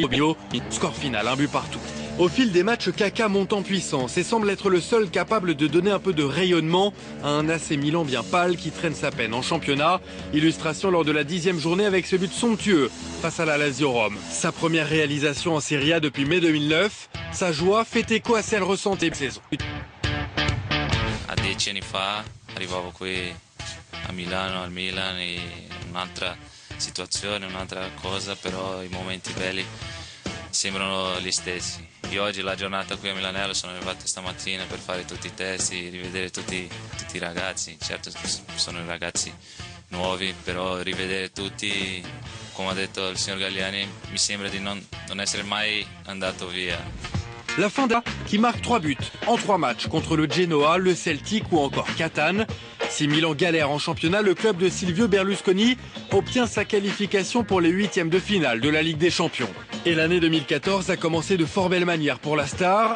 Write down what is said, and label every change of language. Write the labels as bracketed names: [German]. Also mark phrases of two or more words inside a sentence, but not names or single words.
[French] Score final, 1 but partout. Au fil des matchs, Kaká monte en puissance et semble être le seul capable de donner un peu de rayonnement à un AC Milan bien pâle qui traîne sa peine en championnat. Illustration lors de la 10e journée avec ce but somptueux face à la Lazio Rome. Sa première réalisation en Serie A depuis mai 2009. Sa joie fait écho à celle ressentie saison. [Italian] A 10 anni fa arrivavo qui a Milano, al Milan, e un'altra situazione, un'altra cosa, però i momenti belli sembrano gli stessi. Io oggi la giornata qui a Milanello sono arrivato stamattina per fare tutti i test, rivedere tutti i ragazzi. Certo sono ragazzi nuovi, però rivedere tutti, come ha detto il signor Galliani, mi sembra di non essere mai andato via. [French] La fin d'un qui marque 3 buts en 3 matchs contre le Genoa, le Celtic ou encore Catane. Si Milan galère en championnat, le club de Silvio Berlusconi obtient sa qualification pour les 8e de finale de la Ligue des Champions. Et l'année 2014 a commencé de fort belle manière pour la star.